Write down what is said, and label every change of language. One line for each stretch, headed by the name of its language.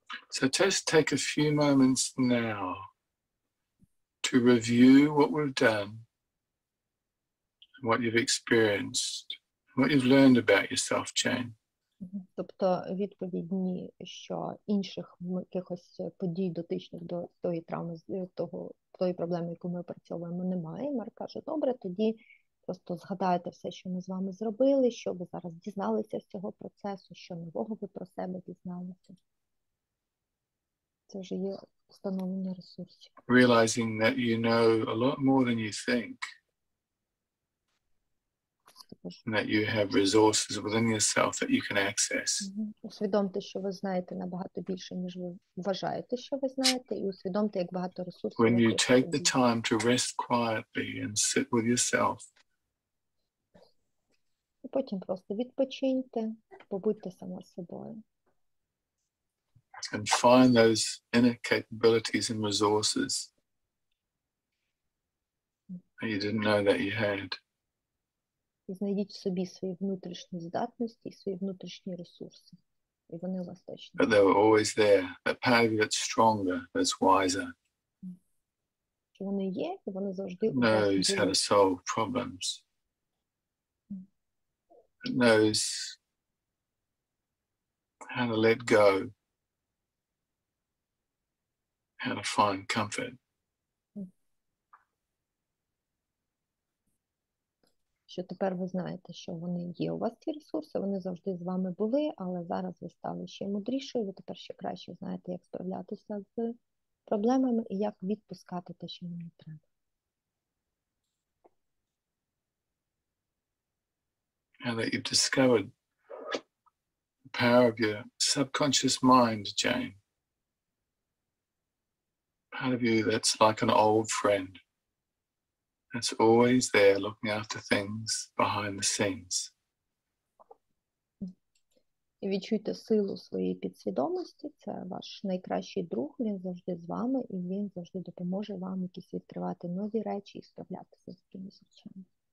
English: So just take a few moments now to review what we've done, what you've experienced, what you've learned about yourself, Jane.
Ukrainian: Тобто відповідні, що інших якихось подій дотичних до тої травми, тої проблеми, яку ми опрацьовуємо, немає. Марк каже, добре, тоді просто згадайте все, що ми з вами зробили, що ви зараз дізналися з цього процесу, що нового ви про себе дізналися. Це вже є встановлення ресурсів.
English: Realizing that you know a lot more than you think. And that you have resources within yourself that you can access.
Ukrainian: Усвідомте, що ви знаєте набагато більше, ніж ви вважаєте, що ви знаєте, і усвідомте, як багато ресурсів.
English: When you take the time to rest quietly and sit with yourself.
Ukrainian: І потім просто відпочиньте, побудьте сама з собою.
English: And find those inner capabilities and resources that you didn't know that you had.
Ukrainian: І знайдіть в собі свої внутрішні здатності і свої внутрішні ресурси. І вони у вас точно.
English: But they were always there. That part of you that's stronger, that's wiser.
Ukrainian: Що вони є, і вони завжди у вас
English: Knows how to solve problems. It knows how to let go. How to find comfort.
Ukrainian: Що тепер ви знаєте, що вони є у вас, ці ресурси, вони завжди з вами були, але зараз ви стали ще мудрішою, ви тепер ще краще знаєте, як справлятися з проблемами і як відпускати те, що вам не треба.
English: Now that you've discovered the power of your subconscious mind, Jane, part of you that's like an old friend. That's always there looking after things behind the scenes.
Ukrainian: І відчуйте силу своєї підсвідомості. Це ваш найкращий друг, він завжди з вами, і він завжди допоможе вам якісь відкривати нові речі і справлятися з якимись речами.